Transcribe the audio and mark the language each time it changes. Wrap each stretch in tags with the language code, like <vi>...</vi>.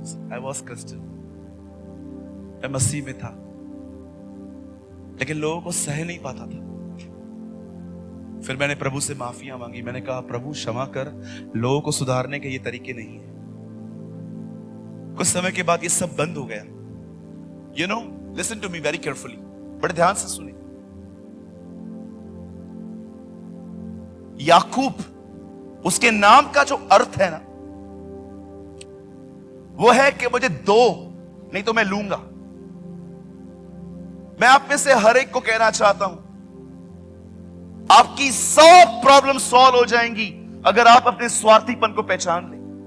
<en>I was Christian,</en> <hi>मैं मसीह में था, लेकिन लोगों को सह नहीं पाता था। फिर मैंने प्रभु से माफिया मांगी। मैंने कहा प्रभु क्षमा कर, लोगों को सुधारने के ये तरीके नहीं है। कुछ समय के बाद ये सब बंद हो गया।</hi> <en>You know, listen to me very carefully,</en> <hi>बड़े ध्यान से सुनिए। याकूब, उसके नाम का जो अर्थ है ना, वो है कि मुझे दो, नहीं तो मैं लूंगा। मैं आप में से हर एक को कहना चाहता हूं, आपकी सब प्रॉब्लम सॉल्व हो जाएंगी अगर आप अपने स्वार्थीपन को पहचान लें।</hi>